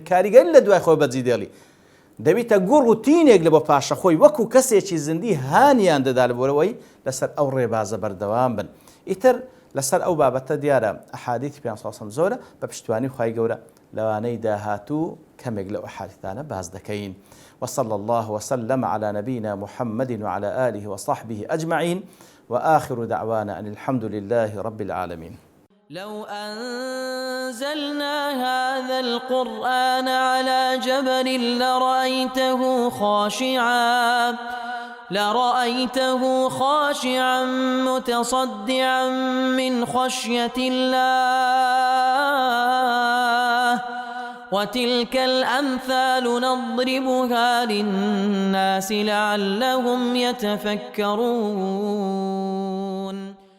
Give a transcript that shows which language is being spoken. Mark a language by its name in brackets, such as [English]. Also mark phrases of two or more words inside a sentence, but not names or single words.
[Central Kurdish] کاریگەری لە دوای خۆی بەجێ دێڵی دەبیتە گوڕ و تینێک لە بۆ پاشە خۆی وەکو کەسێکی زندی هانیان دەدا لەبەرەوەی لەسەر ئەو ڕێبازە بەردەوام بن ئیتر لەسەر ئەو بابەتە دیارە ئەحادیثی پێغەمبەر [Arabic] صلی الله علیه و سلم [Central Kurdish] زۆرە بە پشتیوانی خوای گەورە لەوانەی داهاتوو کەمێک لەو ئەحادیثانە باز دەکەین [Arabic] وصلى الله وسلم على نبينا محمد وعلى آله وصحبه أجمعين وآخر دعوانا أن الحمد لله رب العالمين لو أنزلنا هذا القرآن على جبل لرأيته خاشعا متصدعا من خشية الله وتلك الأمثال نضربها للناس لعلهم يتفكرون